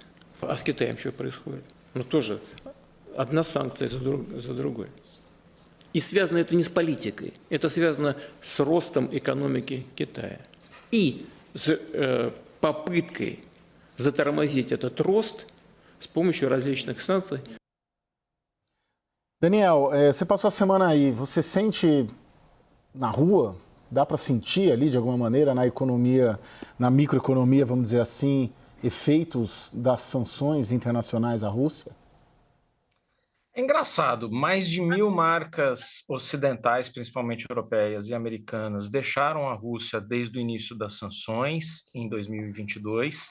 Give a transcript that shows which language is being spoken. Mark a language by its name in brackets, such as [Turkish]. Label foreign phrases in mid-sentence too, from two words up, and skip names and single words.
[Russian] А с Китаем что происходит? Ну тоже одна санкция за другой. И связано это не с политикой, это связано с ростом экономики Китая. И с попыткой затормозить этот рост с помощью различных санкций. [Portuguese] Daniel, você passou a semana aí, você sente na rua, dá para sentir ali de alguma maneira na economia, na microeconomia, vamos dizer assim, efeitos das sanções internacionais à Rússia? É engraçado, mais de 1.000 marcas ocidentais, principalmente europeias e americanas, deixaram a Rússia desde o início das sanções, em 2022.